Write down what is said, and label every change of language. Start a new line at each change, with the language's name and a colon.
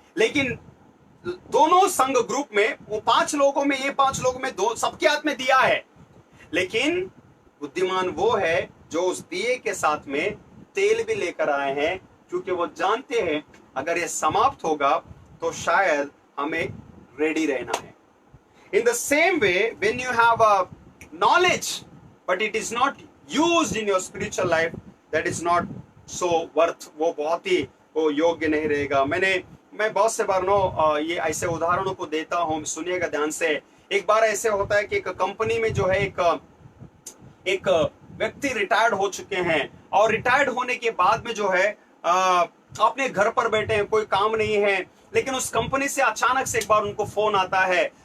Hindi: लेकिन दोनों संघ ग्रुप में, वो 5 लोगों में, ये 5 लोगों में, दो सबके हाथ में दिया है। लेकिन बुद्धिमान वो है जो उस दिए के साथ में तेल भी लेकर आए हैं, क्योंकि वो जानते हैं अगर ये समाप्त होगा तो शायद हमें रेडी रहना है।
English: In the same way, when you have a knowledge, but it is not used in your spiritual life, that is not so worth,
Hindi: वो बहुत ही वो योग्य नहीं रहेगा। मैं बहुत से बार ये ऐसे उदाहरणों को देता हूँ, सुनिएगा ध्यान से। एक बार ऐसे होता है कि एक कंपनी में जो है एक व्यक्ति रिटायर्ड हो चुके हैं, और रिटायर्ड होने के बाद में जो है अपने घर पर बैठे हैं, कोई काम नहीं है, लेकिन उस कंपनी से अचानक से एक बार उनको फोन आता है।